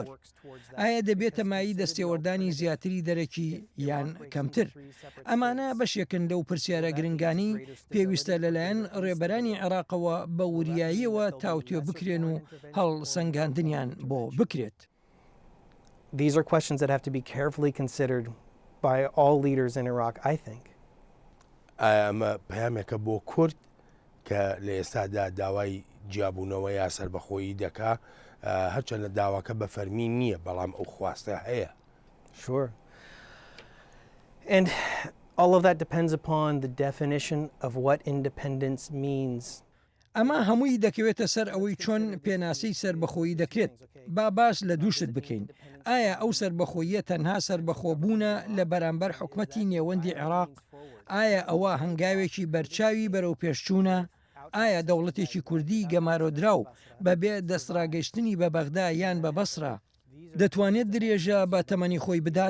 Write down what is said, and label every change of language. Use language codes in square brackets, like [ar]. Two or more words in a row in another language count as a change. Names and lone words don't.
[ckb] ئایا دەبێتە مایی دەستێوەردانی زیاتری دەرەکی یان کەمتر؟ ئەمانە بەشێکن لەو پرسیارە گرنگانی پێویستە لەلایەن ڕێبەرانی عێراقەوە بە وریاییەوە تاوتێ بکرێن و هەڵ سەنگاندنیان بۆ بکرێت. [en] These are questions that have to be carefully considered by all leaders in Iraq, I think. [ckb] ئەمە پەیامێکە بۆ کورد کە لە ئێستادا داوای جیابوونەوە یا سەربەخۆیی دەکا هەرچەند لە داواکە بە فەرمی نییە بەڵام ئەو خواستە هەیە. [en] Sure. And all of that depends upon the definition of what independence means. [ckb] ئەمە هەمووی دەکەوێتە سەر ئەوەی چۆن پێناسەی سربەخۆیی دەکرێت. با باس لە دووشت بکەین. ئایا ئەو سربەخۆییە تەنها سربەخۆبوونە لە بەرامبەر حکومەتی نێوەندی عێراق؟ ئایا ئەوە هەنگاوێکی بەرچاوی بەرەو پێشچوونە؟ ئایا دەوڵەتێکی کوردی گەمارۆدراو بەبێ دەستڕاگەشتنی بە بەغدا یان بە بەسرا دەتوانێت درێژە بە تەمەنی خۆی بدات؟